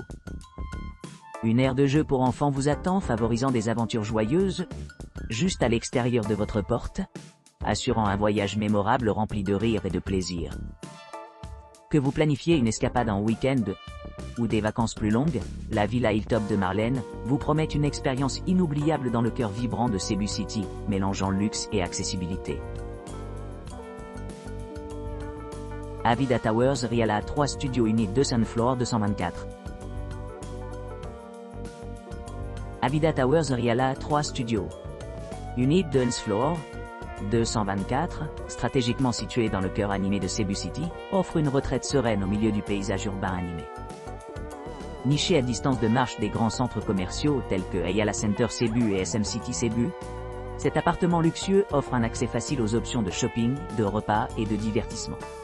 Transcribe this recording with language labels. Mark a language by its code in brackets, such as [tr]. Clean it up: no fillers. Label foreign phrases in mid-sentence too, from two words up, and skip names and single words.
[fr] Une aire de jeu pour enfants vous attend, favorisant des aventures joyeuses, juste à l'extérieur de votre porte, assurant un voyage mémorable rempli de rire et de plaisir. Que vous planifiez une escapade en week-end ou des vacances plus longues, la Villa Hilltop de Marlène vous promet une expérience inoubliable dans le cœur vibrant de Cebu City, mélangeant luxe et accessibilité. [en] Avida Towers Riala 3 Studio Unit 200 Floor 224. Avida Towers Riala 3 Studio Unit 200 Floor 224, [fr] stratégiquement situé dans le cœur animé de Cebu City, offre une retraite sereine au milieu du paysage urbain animé. Niché à distance de marche des grands centres commerciaux tels que Ayala Center Cebu et SM City Cebu, cet appartement luxueux offre un accès facile aux options de shopping, de repas et de divertissement.